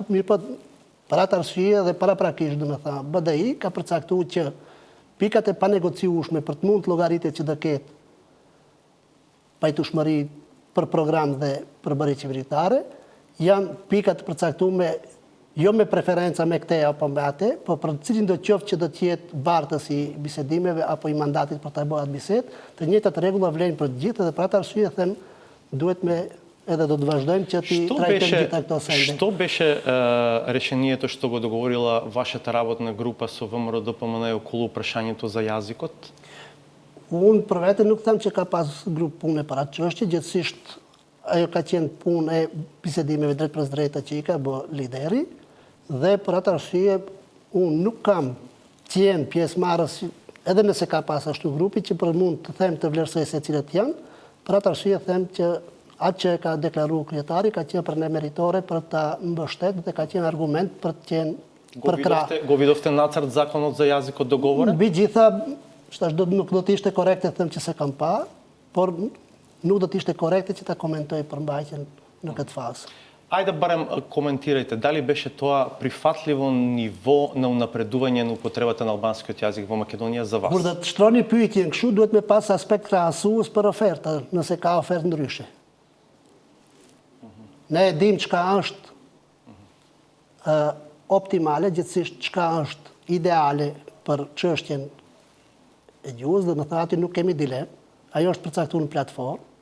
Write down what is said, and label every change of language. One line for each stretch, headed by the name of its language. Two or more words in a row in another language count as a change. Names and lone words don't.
Albanian: Mirë po, për atë arsye dhe paraprakisht, do të thënë, BDI ka përcaktuar që pikat e panegociueshme për të mund të llogaritet që do ketë pajtueshmëri për program dhe për bërje qeveritare, janë pikat të përcaktuara jo me preferenca me këte apo me ate, po për cilin do qoftë që do t'jetë bartës i bisedimeve apo i mandatit për të bëhat bised, të njëjtat rregulla vlen për të gjithë dhe për atë arsye them duhet me edhe do të vazhdojmë që ti trajtojmë gjitha këto sende.
Macedonian: Što беше решението што го договорила вашата работна група со ВМРО ДПМН околу прашањето за јазикот?
Albanian: Unë për vete nuk them që ka pas grup pune për atë çështje, gjithsesi ajo ka qenë punë e bisedimeve drejt për drejta që i ka bë lideri, dhe për atë arsye unë nuk kam qenë pjesëmarrës, edhe nëse ka pas ashtu grupi, që për mund të them të vlerësoj se cilët janë, për atë arsye them që atë që ka deklaruar kryetari ka qenë për ne meritore për ta mbështetur dhe ka qenë argument për të qenë për krah.
Macedonian: Го видовте нацрт законот за јазикот договорен?
Albanian: Mbi gjitha, nuk do të ishte korekte të them që se kam pa, por nuk do të ishte korekte që ta komentoj përmbajtjen në këtë fazë.
Macedonian: Ајде барем коментирајте, дали беше тоа прифатливо ниво на унапредување на употребата на албанскиот јазик во Македонија за вас?
Albanian: Kur do të shtroni pyetjen kështu, duhet me pas aspekt krahasues për oferta, nëse ka ofertë ndryshe. Ne e dim çka është optimale, gjithsesi çka është ideale për çështjen e gjuhës, dhe më thati nuk kemi dilemë, ajo është përcaktuar në platformë.